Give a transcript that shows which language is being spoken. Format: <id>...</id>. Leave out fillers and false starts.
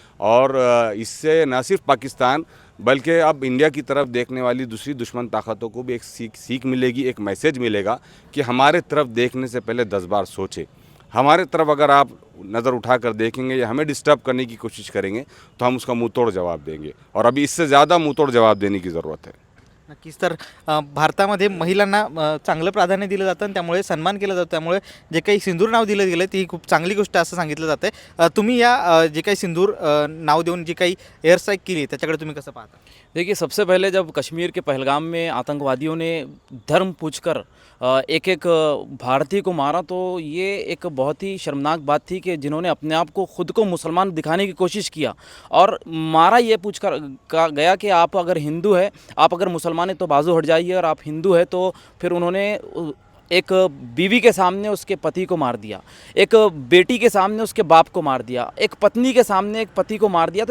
<hi>और इससे न सिर्फ पाकिस्तान बल्कि अब इंडिया की तरफ देखने वाली दूसरी दुश्मन ताकतों को भी एक सीख मिलेगी, एक मैसेज मिलेगा कि हमारे तरफ देखने से पहले 10 बार सोचें। हमारे तरफ अगर आप नज़र उठाकर देखेंगे या हमें डिस्टर्ब करने की कोशिश करेंगे तो हम उसका मुंह तोड़ जवाब देंगे, और अभी इससे ज़्यादा मुंह तोड़ जवाब देने की ज़रूरत है।</hi> <mr>नक्कीच। तर भारतामध्ये महिलांना चांगलं प्राधान्य दिलं जातं आणि त्यामुळे सन्मान केला जातो। त्यामुळे जे काही सिंदूर नाव दिलं गेलं ती खूप चांगली गोष्ट असं सांगितलं जातं आहे। तुम्ही या जे काही सिंदूर नाव देऊन जी काही एअर स्ट्राईक केली त्याच्याकडे तुम्ही कसं पाहता?</mr> <hi>देखिए, सबसे पहले जब कश्मीर के पहलगाम में आतंकवादियों ने धर्म पूछकर एक एक भारतीय को मारा, तो ये एक बहुत ही शर्मनाक बात थी कि जिन्होंने अपने आप को खुद को मुसलमान दिखाने की कोशिश किया और मारा ये पूछकर कहा गया कि आप अगर हिंदू है, आप अगर मुसलमान है तो बाजू हट जाइए, और आप हिंदू है तो फिर उन्होंने एक बीवी के सामने उसके पति को मार दिया, एक बेटी के सामने उसके बाप को मार दिया, एक पत्नी के सामने एक पति को मार दिया।</hi>